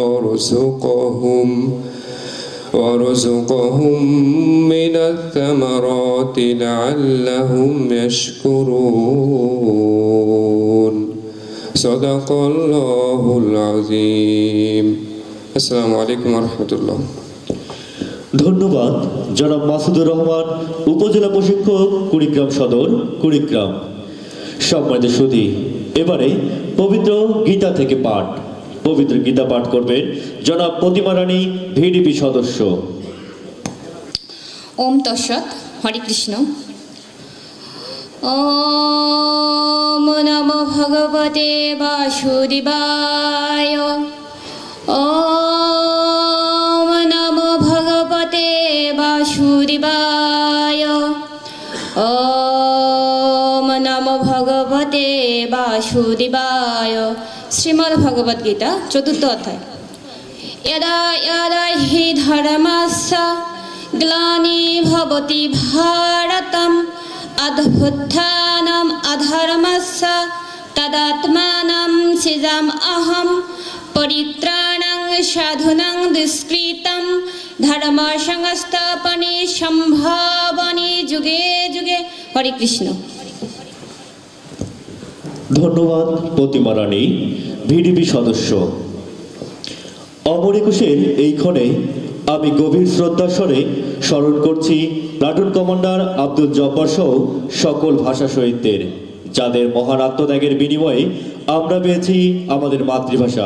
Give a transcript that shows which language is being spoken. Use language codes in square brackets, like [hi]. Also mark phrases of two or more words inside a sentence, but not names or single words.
[ar] وارزقهم من الثمرات لعلهم يشكرون. صدق الله العظيم. السلام عليكم ورحمة الله. [bn] ধন্যবাদ জনাব মাসুদুর রহমান, উপজেলা প্রশিক্ষক, কুড়িগ্রাম সদর, কুড়িগ্রাম। সম্মানিত সুধী, এবারে পবিত্র গীতা থেকে পাঠ। পবিত্র গীতা পাঠ করবেন জনাব প্রতিমা রানী, ভিডিপি সদস্য। [sa] ওম তৎসৎ। হরে কৃষ্ণ। ওম নমো ভগবতে বাসুদেবায়। ওম নমো ভগবতে বাসুদেবায়। ওম নমো ভগবতে বাসুদেবায়। [bn] শ্রীমদ্ ভগবদ গীতা 4th অধ্যায়। [sa] यदा यदा हि धर्मस्य ग्लानिर्भवति भारतम् अभ्युत्थानम् अधर्मस्य तदात्मानं सृजाम्यहं परित्राणं साधूनां दुष्कृतं धर्मसंस्थापने सम्भावने जुगे जुगे। हरे कृष्ण। [bn] ধন্যবাদ প্রতিমা রানী, ভিডিপি সদস্য। অমর একুশের এই ক্ষণে আমি গভীর শ্রদ্ধাস্বরে স্মরণ করছি প্লাটুন কমান্ডার আব্দুল জব্বার সহ সকল ভাষা শহীদদের, যাদের মহান আত্মত্যাগের বিনিময়ে আমরা পেয়েছি আমাদের মাতৃভাষা।